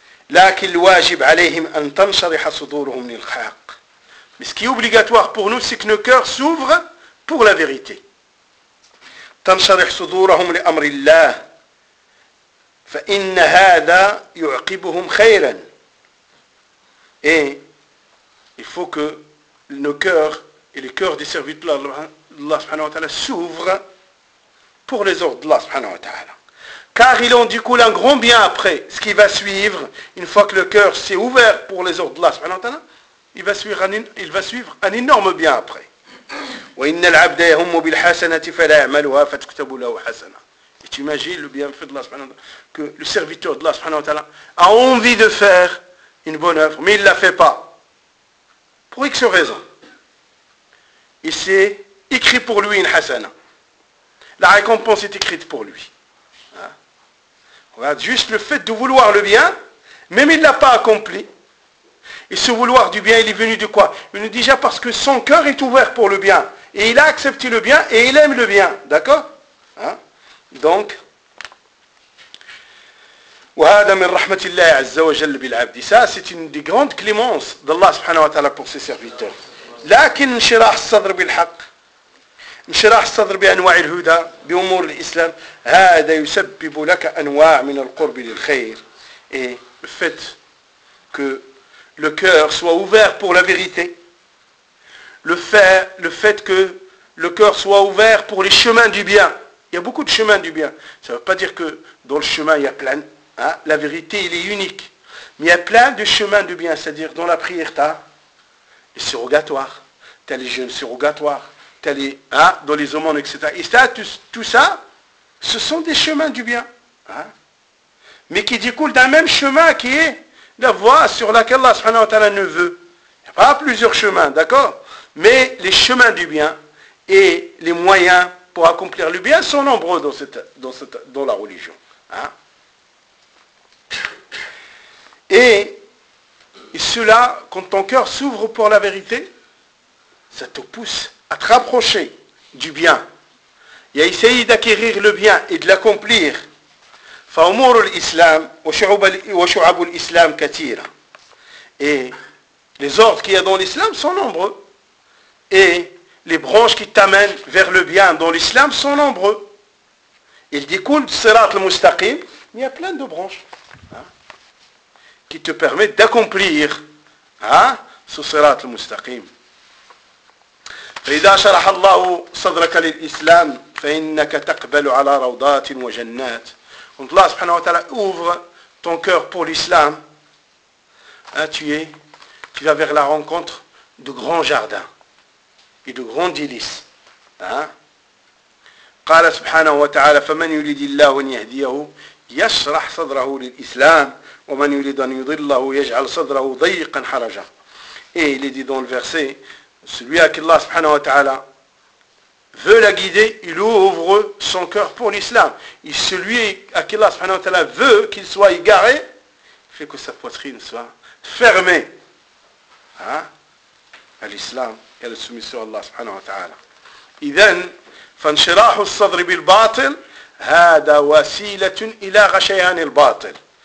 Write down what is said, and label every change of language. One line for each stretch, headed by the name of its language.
Arabic: لكن الواجب عليهم أن تنشرح صدورهم للحق.
French: Mais ce qui est obligatoire pour nous, c'est que nos cœurs s'ouvrent pour la vérité.
Arabic: تنشرح صدورهم لأمر الله فإن هذا يعقبهم خيرا.
French: Et il faut que nos cœurs et les cœurs des serviteurs d'Allah subhanahu wa ta'ala s'ouvrent pour les ordres d'Allah subhanahu wa ta'ala. Car ils ont du coup un grand bien après ce qui va suivre. Une fois que le cœur s'est ouvert pour les ordres d'Allah subhanahu wa ta'ala, il va suivre un énorme bien après.
Arabic: وإن العبد يهم بالحسنة فلا يعملها فتكتب له حسنة.
French: Et tu imagines le bienfait de Allah subhanahu wa ta'ala, que le serviteur de Allah subhanahu wa ta'ala a envie de faire une bonne œuvre, mais il ne la fait pas. Pour X raison. Et c'est écrit pour lui une hasana. La récompense est écrite pour lui. Regarde, juste le fait de vouloir le bien, même il ne l'a pas accompli. Et ce vouloir du bien, il est venu de quoi? Il est venu déjà parce que son cœur est ouvert pour le bien. Et il a accepté le bien et il aime le bien. D'accord? Donc,
Arabic: وهذا من رحمة الله عز وجل بالعبد.
French: Ça, c'est une des grandes clémences d'Allah subhanahu wa ta'ala pour ses serviteurs.
Arabic: لكن انشراح الصدر بالحق, انشراح الصدر بأنواع الهدى, بأمور الإسلام, هذا يسبب لك أنواع من القرب للخير.
French: Et le fait que le cœur soit ouvert pour la vérité, le fait que le cœur soit ouvert pour les chemins du bien, il y a beaucoup de chemins du bien. Ça ne veut pas dire que dans le chemin, il y a plein. Hein, la vérité, elle est unique. Mais il y a plein de chemins du bien, c'est-à-dire dans la prière, tu as les surrogatoires, tu as les jeûnes surrogatoires, tu as les, hein, dans les aumônes, etc. Et ça, tout ça, ce sont des chemins du bien. Hein, mais qui découlent d'un même chemin qui est la voie sur laquelle Allah subhanahu wa ta'ala ne veut. Il n'y a pas plusieurs chemins, d'accord ? Mais les chemins du bien et les moyens pour accomplir le bien sont nombreux dans la religion. Hein? Et cela, quand ton cœur s'ouvre pour la vérité, ça te pousse à te rapprocher du bien et à essayer d'acquérir le bien et de l'accomplir.
Arabic: فأمور الإسلام وشعب الإسلام كثيرة.
French: Et les ordres qu'il y a dans l'islam sont nombreux. Et les branches qui t'amènent vers le bien dans l'islam sont nombreux. Il découle du sirat al-mustaqim, mais il y a plein de branches qui te permettent d'accomplir ce sirat al-mustaqim.
Arabic: فإذا شرح الله صدرك للإسلام فإنك تقبل على روضات وجنات.
French: Quand Allah subhanahu wa ta'ala ouvre ton cœur pour l'islam, tu vas vers la rencontre de grands jardins et de grands délices.
Arabic: قال سبحانه وتعالى فمن يريد الله أن يهديه يشرح صدره للإسلام ومن يريد أن يضله يجعل صدره ضيقا حرجا.
French: Et il est dit dans le verset, celui à qui Allah subhanahu wa ta'ala veut la guider, il ouvre son cœur pour l'islam. Et celui à qui Allah subhanahu wa ta'ala veut qu'il soit égaré, fait que sa poitrine soit fermée à l'islam et à la soumission à Allah subhanahu wa ta'ala.
Arabic: إذن فانشراح الصدر بالباطل هذا وسيلة إلى غشيان الباطل.